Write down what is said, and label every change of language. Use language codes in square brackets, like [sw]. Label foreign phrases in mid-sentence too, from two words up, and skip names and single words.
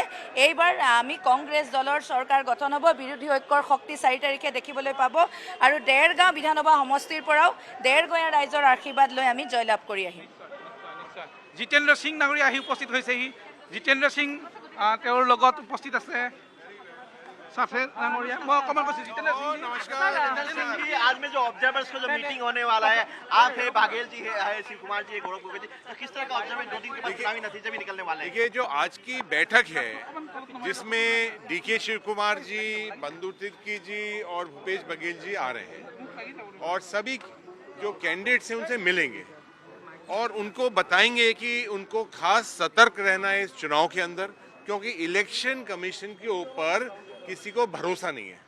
[as] এইবাৰ আমি কংগ্ৰেছ দলৰ চৰকাৰ গঠন হ'ব, বিৰোধী ঐক্যৰ শক্তি 4 তাৰিখে দেখিবলৈ পাব আৰু দেৰগাঁও বিধানসভা সমষ্টিৰ পৰাও দেৰগঞা ৰাইজৰ আশীৰ্বাদ লৈ আমি জয়লাভ কৰি আহিম। জিতেন্দ্ৰ সিং ডাঙৰীয়া আহি উপস্থিত হৈছেহি। জিতেন্দ্ৰ সিং তেওঁৰ লগত উপস্থিত আছে [hi] सफेद मैं कमल को जितेंद्र सिंह जी। नमस्कार जी, आज में जो ऑब्जर्वर्स का जो मीटिंग होने वाला है, आप है, बाघेल जी है, शिव कुमार जी है, गौरव गोगोई जी, तो किस तरह का ऑब्जर्वेशन 2 दिन के बाद चुनावी नतीजे भी निकलने वाले हैं? देखिए, जो आज की बैठक है जिसमें डीके शिव कुमार जी, बंधु तिर्की जी और भूपेश बघेल जी आ रहे हैं और सभी जो कैंडिडेट्स हैं उनसे मिलेंगे और उनको बताएंगे कि उनको खास सतर्क रहना है इस चुनाव के अंदर, क्योंकि इलेक्शन कमीशन के ऊपर किसी को भरोसा नहीं है।